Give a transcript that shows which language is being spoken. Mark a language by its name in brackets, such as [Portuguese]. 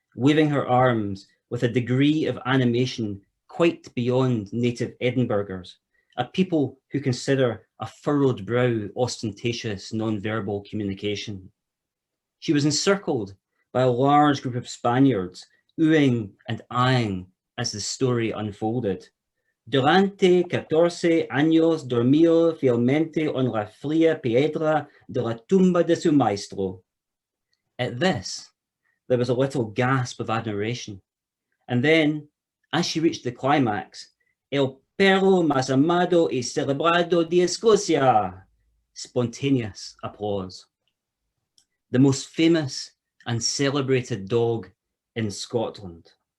[English] waving her arms with a degree of animation quite beyond native Edinburghers, a people who consider a furrowed brow ostentatious non-verbal communication. She was encircled by a large group of Spaniards, oohing and eyeing as the story unfolded. [Spanish] Durante 14 años dormió fielmente en la fría piedra de la tumba de su maestro. [English] At this, there was a little gasp of admiration. And then, as she reached the climax, [Spanish] El perro más amado y celebrado de Escocia, [English] spontaneous applause. The most famous and celebrated dog in Scotland.